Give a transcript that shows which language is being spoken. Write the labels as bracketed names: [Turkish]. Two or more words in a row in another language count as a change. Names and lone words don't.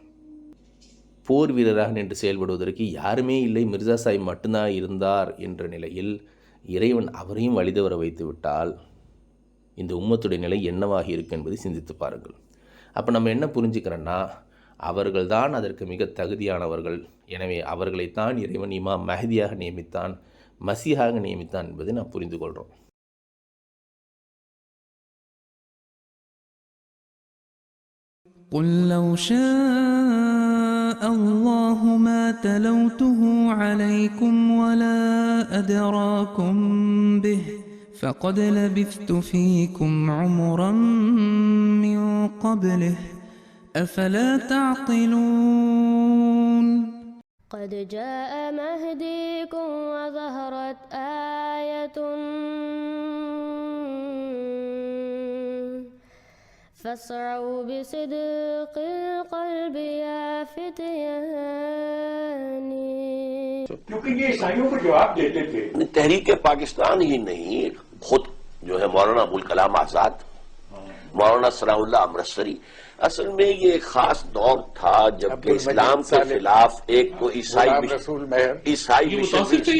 [Tamil] போர் வீரராக நின்று செயல்படுவதற்கு யாருமே இல்லை, மிர்சா சாஹிப் மட்டும்தான் இருந்தார் என்ற நிலையில் இறைவன் அவரையும் வழிதவற வைத்து விட்டால் இந்த உம்மத்துடைய நிலை என்னவாகி இருக்கு என்பதை சிந்தித்து பாருங்கள். அப்போ நம்ம என்ன புரிஞ்சுக்கிறோன்னா, அவர்கள்தான் அதற்கு மிக தகுதியானவர்கள். எனவே அவர்களைத்தான் இறைவன் இமாம் மஹ்தியாக நியமித்தான், மசீஹாக நியமித்தான் என்பதை நாம் புரிந்து கொள்கிறோம். [Arabic] قل لو شاء الله ما تلوته عليكم ولا أدراكم به فقد لبثت فيكم عمرا من قبله أفلا تعقلون قد جاء مهديكم وظهرت آية فاسعوا بصدق القلب يا فتياني. [Hindi] क्योंकि ये ईसाइयों को जवाब देते थे. तहरीक पाकिस्तान ही नहीं, खुद जो है मौलाना अबुल कलाम आजाद, मौलाना सनाउल्लाह अमृतसरी, असल में ये एक खास दौर था जबकि इस्लाम के खिलाफ एक को ईसाई मुतासिर थे, ये